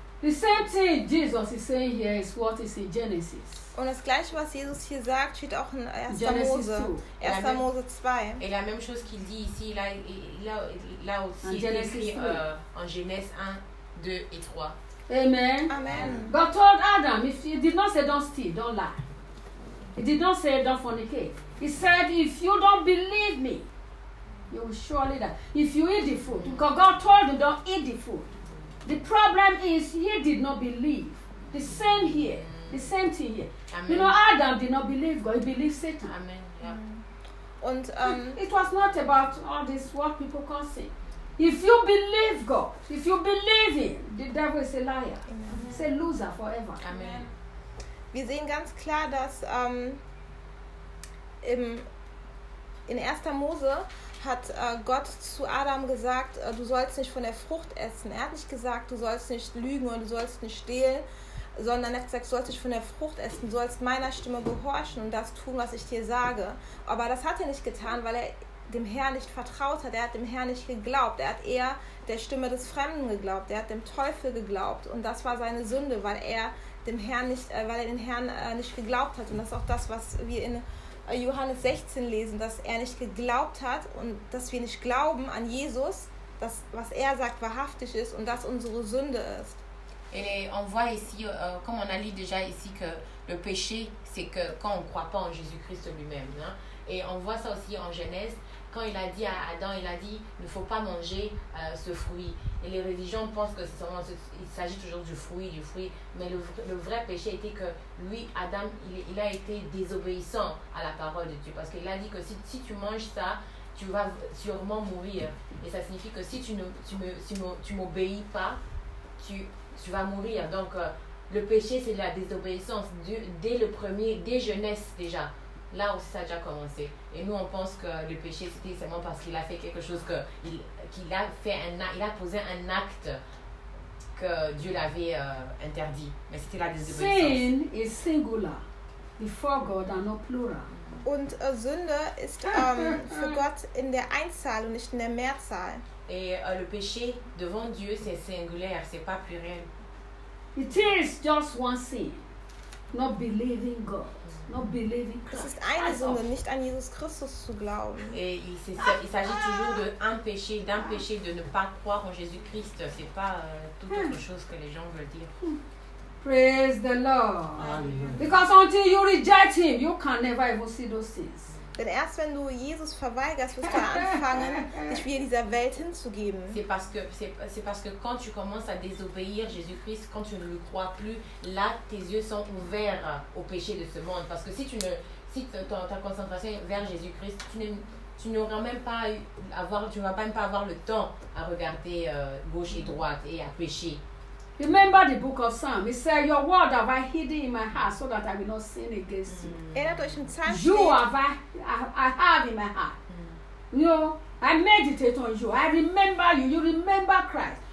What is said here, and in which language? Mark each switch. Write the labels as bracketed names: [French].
[English] The same thing Jesus is saying here is what is in Genesis. [German] Und das gleiche, was Jesus hier sagt, steht auch in 1. Mose. 1. Mose 2. [French] Et la même chose qu'il dit ici, là aussi, il écrit en Genèse 1, 2 et 3. [English] Amen. Amen. God told Adam, if he did not say don't steal, don't lie. He did not say don't fornicate. He said, if you don't believe me, you will surely die. If you eat the food, because God told him don't eat the food. The problem is he did not believe. The same here. The same thing here. Amen. You know, Adam did not believe God. He believed Satan. Amen. Yeah. And it was not about all this what people can say. If you believe God, if you believe him, the devil is a liar. Amen. He's a loser forever. Amen. [German] Wir sehen ganz klar, dass in 1. Mose hat Gott zu Adam gesagt, du sollst nicht von der Frucht essen. Er hat nicht gesagt, du sollst nicht lügen und du sollst nicht stehlen, sondern er hat gesagt, du sollst nicht von der Frucht essen, du sollst meiner Stimme gehorchen und das tun, was ich dir sage. Aber das hat er nicht getan, weil er dem Herrn nicht vertraut hat, er hat dem Herrn nicht geglaubt, er hat eher der Stimme des Fremden geglaubt, er hat dem Teufel geglaubt und das war seine Sünde, weil er dem Herrn nicht, weil er den Herrn nicht geglaubt hat. Und das ist auch das, was wir in Johannes 16 lesen, dass er nicht geglaubt hat und dass wir nicht glauben an Jesus, dass was er sagt wahrhaftig ist und das unsere Sünde ist. [French] Et on voit ici, comme on a lu déjà ici, que le péché, c'est que quand on ne croit pas en Jésus-Christ lui-même. Hein? Et on voit ça aussi en Genèse, quand il a dit à Adam, il a dit, il ne faut pas manger ce fruit. Et les religions pensent qu'il s'agit toujours du fruit. Mais le vrai péché était que lui, Adam, il a été désobéissant à la parole de Dieu. Parce qu'il a dit que si tu manges ça, tu vas sûrement mourir. Et ça signifie que si tu m'obéis pas, tu vas mourir. Donc, le péché, c'est la désobéissance. Dès Genèse déjà, là aussi, ça a déjà commencé. Et nous, on pense que le péché, c'était seulement parce qu'il a fait quelque chose, qu'il a posé un acte que Dieu l'avait interdit. Mais c'était la désobéissance. [English] Sin is singular. Before God and not plural. [German] Und Sünde ist für Gott in der Einzahl und nicht in der Mehrzahl. [French] Et le péché devant Dieu, c'est singulaire, c'est pas pluriel. [English] It is just one sin. Not believing God. Not believing Christ. [German] Es ist eine Sünde, nicht an Jesus Christus zu glauben. [French] Et il s'agit toujours d'un péché de ne pas croire en Jésus-Christ. C'est pas toute autre chose que les gens veulent dire. [English] Praise the Lord. Amen. Because until you reject him, you can never ever see those sins. [German] Denn erst wenn du Jesus verweigerst, wirst du anfangen, dich wieder dieser Welt hinzugeben. [French] C'est parce que quand tu commences à désobéir Jésus-Christ, quand tu ne le crois plus, là tes yeux sont ouverts au péché de ce monde. Parce que si ta concentration est vers Jésus-Christ, tu ne vas même pas avoir le temps à regarder gauche et droite et à pécher. [English] Remember the book of Psalm. It said, your word have I hidden in my heart so that I will not sin against you. Mm-hmm. You have I have in my heart. Mm-hmm. You know, I meditate on you. I remember you. You remember Christ.